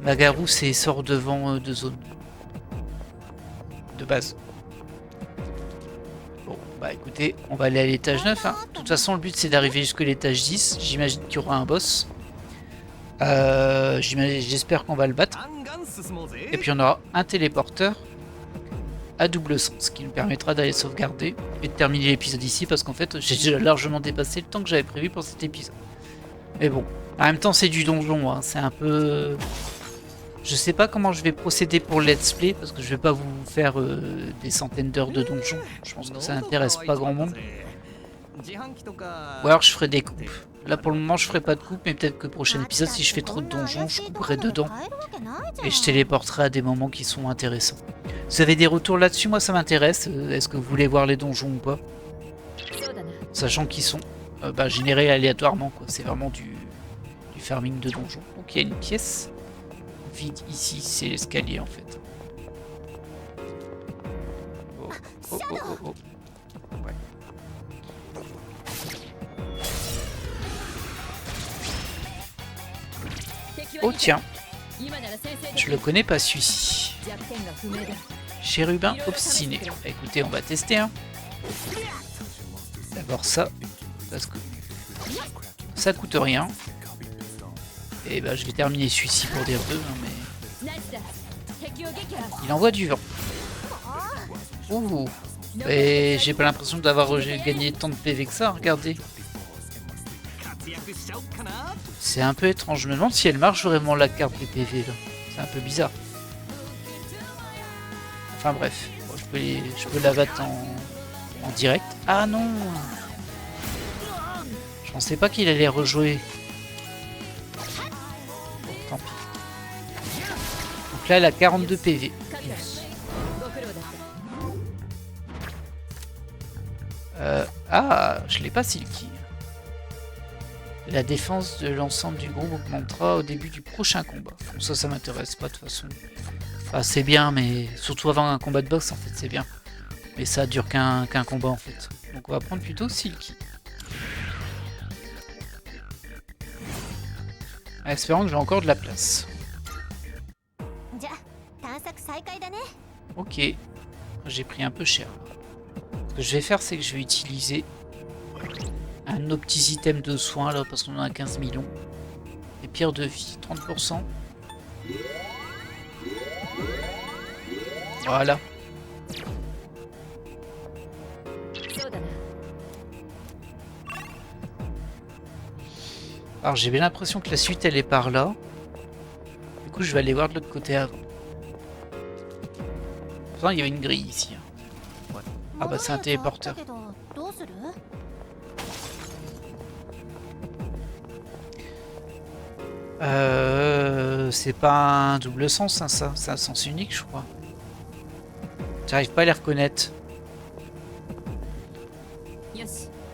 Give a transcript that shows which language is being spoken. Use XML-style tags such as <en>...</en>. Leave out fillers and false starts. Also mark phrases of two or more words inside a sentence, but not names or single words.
<fr>Magaru, c'est sort de vent de zone. De base. Bon, bah écoutez, on va aller à l'étage 9. Hein. De toute façon, le but c'est d'arriver jusqu'à l'étage 10. J'imagine qu'il y aura un boss. J'espère qu'on va le battre.</fr> <ja>ガンガン進もうぜ。</ja> <fr>Et puis on aura un téléporteur à double sens qui nous permettra d'aller sauvegarder et de terminer l'épisode ici parce qu'en fait j'ai déjà largement dépassé le temps que j'avais prévu pour cet épisode. Mais bon, en même temps c'est du donjon, hein. C'est un peu... Je sais pas comment je vais procéder pour le</fr> <en>let's play</en> <fr>parce que je vais pas vous faire des centaines d'heures de donjon. Je pense que ça intéresse pas grand monde. Ou alors je ferai des coupes. Là pour le moment je ferai pas de coupe, mais peut-être que le prochain épisode si je fais trop de donjons je couperai dedans. Et je téléporterai à des moments qui sont intéressants. Vous avez des retours là-dessus? Moi ça m'intéresse. Est-ce que vous voulez voir les donjons ou pas?</fr> <ja>そうだな。</ja> <fr>Sachant qu'ils sont générés aléatoirement, quoi. C'est vraiment du farming de donjons. Donc il y a une pièce vide ici, c'est l'escalier en fait. Oh, oh, oh, oh, oh. Ouais. Oh tiens,</fr> <ja>今なら先制で</ja> <fr>je le connais pas celui-ci.</fr> <ja>弱点が不明だ。</ja> <fr>Chérubin obstiné. Bah, écoutez, on va tester. Hein. D'abord ça, parce que ça coûte rien. Et bah je vais terminer celui-ci pour dire 2, hein, mais</fr> <ja>ナイスだ。敵を撃破。</ja> <fr>il envoie du vent. Ouh. Et j'ai pas l'impression d'avoir gagné tant de PV que ça, regardez.</fr> <ja>くしちゃおっかな。</ja> <fr>C'est un peu étrange. Je me demande si elle marche vraiment la carte des PV là. C'est un peu bizarre. Enfin bref. Bon, je peux la battre en direct. Ah non! Je pensais pas qu'il allait rejouer. Bon, tant pis. Donc là, elle a 42 PV.</fr> <ja>ご苦労だった</ja> <fr>Ah, je l'ai pas Silky. La défense de l'ensemble du groupe augmentera au début du prochain combat. Bon, ça m'intéresse pas de toute façon. Enfin, c'est bien, mais surtout avant un combat de boxe, en fait, c'est bien. Mais ça dure qu'un combat, en fait. Donc on va prendre plutôt Silky. En espérant que j'ai encore de la place.</fr> <ja>じゃあ探索再開だね。</ja> <fr>Ok. J'ai pris un peu cher. Ce que je vais faire, c'est que je vais utiliser un de nos petits items de soins, là, parce qu'on en a 15 millions. Et pierres de vie, 30%. Voilà.</fr> <ja>そうだな</ja> <fr>Alors j'ai bien l'impression que la suite elle est par là. Du coup je vais aller voir de l'autre côté avant. Pourtant il y avait une grille ici. Hein. Ouais. Ah bah c'est un téléporteur.</fr> <ja>戻るやつあったけどどうする？</ja> <fr>C'est pas un double sens hein, ça. C'est un sens unique je crois. J'arrive pas à les reconnaître.</fr> <ja>よし</ja>